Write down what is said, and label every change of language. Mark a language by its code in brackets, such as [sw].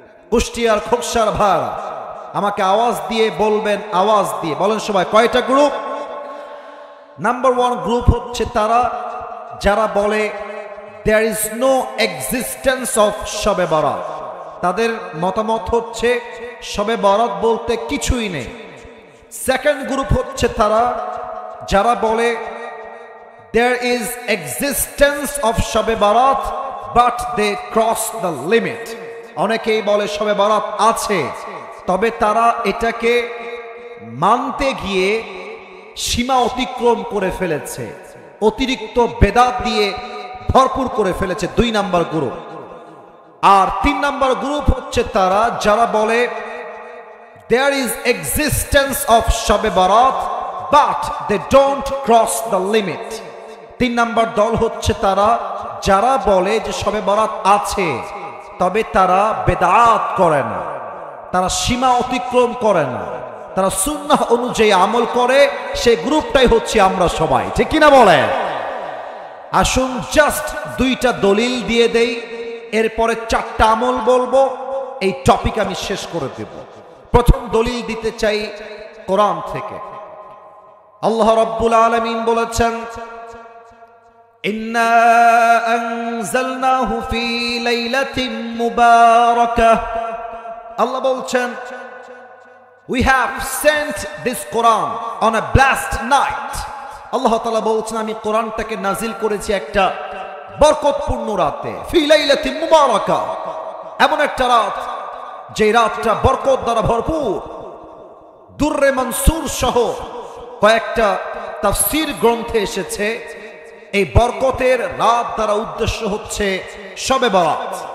[bn] কুষ্টিয়ার খোকসার ভাড়া আমাকে আওয়াজ দিয়ে বলবেন, আওয়াজ দিয়ে বলেন সবাই কয়টা গ্রুপ। নাম্বার 1 গ্রুপ হচ্ছে তারা যারা বলে [en] there is no existence of [bn] শবে বরাত। তাদের মতামত হচ্ছে শবে বরাত বলতে কিছুই নেই। সেকেন্ড গ্রুপ হচ্ছে তারা যারা বলে [en] there is existence of Shabe Barat but they cross the limit। [bn] অনেকেই বলে শবে বরাত আছে, তবে তারা এটাকে মানতে গিয়ে সীমা অতিক্রম করে ফেলেছে, অতিরিক্ত বেদাত দিয়ে ভরপুর করে ফেলেছে। 2 নাম্বার গ্রুপ। আর 3 নাম্বার গ্রুপ হচ্ছে তারা যারা বলে [en] there is existence of Shabe Barat but they don't cross the limit। [bn] 3 number দল হচ্ছে তারা যারা বলে যে শবে বরাত আছে, তবে তারা বেদাত করে না, তারা সীমা অতিক্রম করে না, তারা সুন্নাহ অনুযায়ী আমল করে। সেই গ্রুপটাই হচ্ছে আমরা সবাই, ঠিক কিনা বলে। আসুন জাস্ট 2টা দলিল দিয়ে দেই, এরপরে 4টা আমল বলবো, এই টপিক আমি শেষ করে দেব। প্রথম দলিল দিতে চাই কোরআন থেকে। আল্লাহ রাব্বুল আলামিন বলেছেন [ar] ইন্না আনজালনাহু ফি লাইলাতিন মুবারাকাহ। [bn] আল্লাহ বলছেন [en] we have sent this Quran on a blessed night। [bn] আল্লাহ তাআলা বলছেন আমি কোরআনটাকে নাজিল করেছি একটা বরকতপূর্ণ রাতে। [ar] ফি লাইলাতিন মুবারাকাহ, [bn] এমন একটা রাত যে রাতটা বরকত দ্বারা ভরপুর। দুররে মনসুর সহ কয়েকটা তাফসীর গ্রন্থে এসেছে এই বরকতের রাত দ্বারা উদ্দেশ্য হচ্ছে শবে বরাত।